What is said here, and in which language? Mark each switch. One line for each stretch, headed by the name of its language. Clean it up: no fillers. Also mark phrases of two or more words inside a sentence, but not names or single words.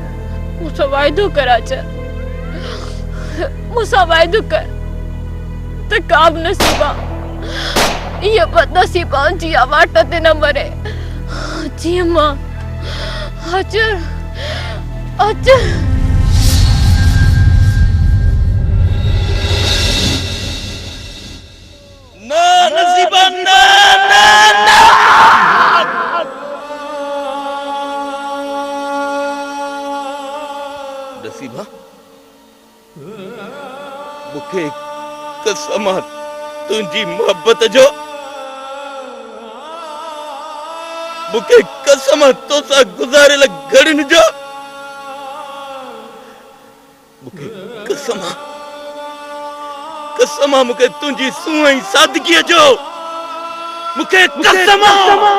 Sindhi: मूंसां वाइदो कर अचर, मूंसां वाइदो कर त का बि नसीबा इहे बदनसीबाउनि जी आवाट ते न मरे जीअं मां। अचर, अचर। ना नसीबा, ना ना ना। नसीबा, मूंखे कसम आहे तुंहिंजी मोहब्बत जो, मूंखे कसम आहे तोसां गुज़ारियल घड़ियुनि जो, मूंखे कसम आहे, कसम आहे मूंखे तुंहिंजी सूंह ऐं सादगीअ जो, मूंखे कसम आहे,